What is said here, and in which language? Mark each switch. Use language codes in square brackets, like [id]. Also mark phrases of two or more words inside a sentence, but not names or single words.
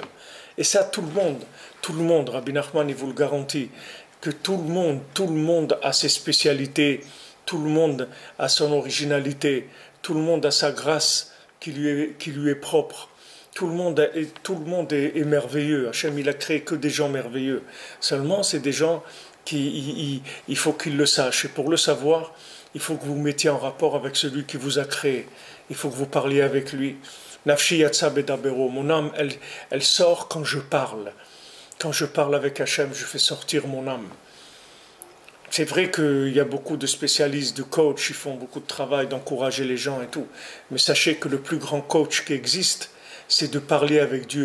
[fr] Et ça, tout le monde, Rabbi Nachman, il vous le garantit, que tout le monde a ses spécialités, tout le monde a son originalité, tout le monde a sa grâce qui lui est propre. Tout le monde est merveilleux. Hachem, il a créé que des gens merveilleux. Seulement, c'est des gens il faut qu'ils le sachent. Et pour le savoir, il faut que vous mettiez en rapport avec celui qui vous a créé. Il faut que vous parliez avec lui. [he] נפשי יצאה בדברו. [fr] Mon âme, elle sort quand je parle. Quand je parle avec Hachem, je fais sortir mon âme. C'est vrai qu'il y a beaucoup de spécialistes, de coachs, qui font beaucoup de travail, d'encourager les gens et tout. Mais sachez que le plus grand coach qui existe, c'est de parler avec Dieu.